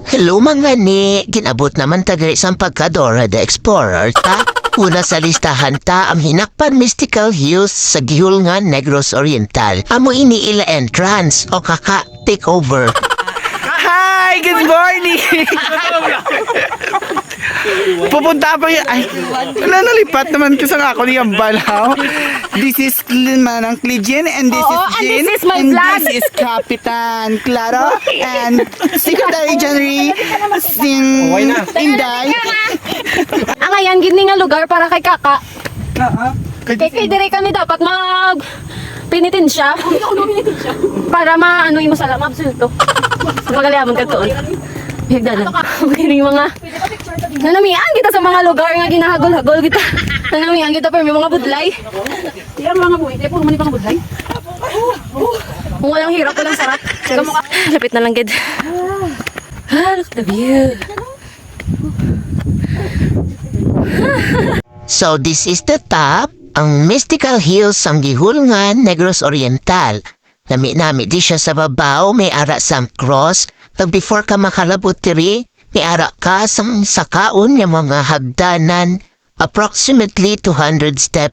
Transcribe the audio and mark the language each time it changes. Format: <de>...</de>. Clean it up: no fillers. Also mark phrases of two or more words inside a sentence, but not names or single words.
<hil>Lumang ni, ginabot naman ta diri sa pagka-Dora the Explorer ta. Una sa listahan ta ang Hinakpan Mystical Hills sa Gihulngan, Negros Oriental. Amo ini ila entrance o kaka takeover.</hil> <en>Hi! Good morning!</en> <tl>Pupunta pa yun.</tl> <hil>Ay, wala nalipat naman ko sa ako niyang balaw.</hil> <en>This is Manang Clejan and this is Jin. This is my and vlog. this is Kapitan Claro and Secretary January Sin Inday.</en> <hil>Ang ayan, gini nga lugar para kay Kaka. Kay dire kami dapat pinitin siya. Para maano mo sala mabsulto. Magalayamon ka doon. Higdanan. Kini mga nanamian kita sa mga lugar nga ginahagol-hagol kita. Nanamian kita pero may mga budlay. Yan mga buhay, puro man mga budlay.</hil> <tl>Kung walang hirap, walang sarap.</tl> <hil>Lapit na lang gid.</hil> <en>Look at the view. So this is the top,</en> <hil>ang Mystical Hills ang Gihulngan, Negros Oriental. Nami di siya sa babaw, may ara sa cross. Pag before ka makalabot diri, may ara ka sang sakaon yung mga hagdanan.</hil> <en>Approximately 200 steps.</en>